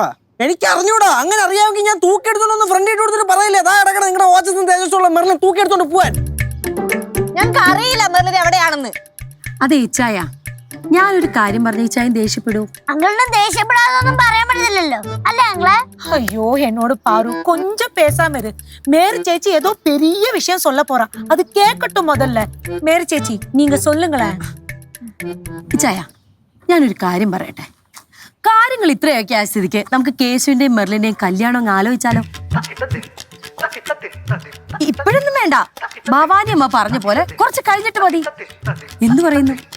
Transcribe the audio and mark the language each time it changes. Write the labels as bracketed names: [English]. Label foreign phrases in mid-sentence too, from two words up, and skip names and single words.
[Malayalam] എനിക്ക് അറിഞ്ഞൂടാ. അങ്ങനെ അറിയാമെങ്കിൽ ഞാൻ തൂക്കിയെടുത്തോണ്ട് ഫ്രണ്ട് ഇട്ട് കൊടുത്തിട്ട് പറയില്ലേ, അതാ കിടക്കണം നിങ്ങളുടെ ഓച്ചസും തേജസ്സുള്ള മെർലിൻ തൂക്കിയെടുത്തോണ്ട് പോവാൻ. ഞങ്ങൾക്ക് അറിയില്ല മെർലിൻ എവിടെയാണെന്ന്. അതെ ഇച്ചായ, ഞാനൊരു കാര്യം പറഞ്ഞ ഇച്ചായും ദേഷ്യപ്പെടൂ? അങ്കിളിനെ ദേഷ്യപ്പെടാതൊന്നും പറയാൻ പറ്റത്തില്ലല്ലോ അല്ലേ അങ്ങളെ? [Tamil] ஐயோ என்னோட பாரு, கொஞ்சம் பேசாம இரு. மேரி சேச்சி ஏதோ பெரிய விஷயம் சொல்ல போறா, அது கேட்கட்டும் முதல்ல. மேரி ചേച്ചി நீங்க சொல்லுங்களேன். [Malayalam] ഇച്ചായ, ഞാനൊരു കാര്യം പറയട്ടെ. കാര്യങ്ങൾ ഇത്രയൊക്കെ ആയ സ്ഥിതിക്ക് നമുക്ക് കേശുവിന്റെയും മെർലിന്റെയും കല്യാണം അങ്ങ് ആലോചിച്ചാലോ? ഇപ്പോഴൊന്നും വേണ്ട, ഭവാനി അമ്മ പറഞ്ഞ പോലെ കുറച്ച് കഴിഞ്ഞിട്ട് മതി.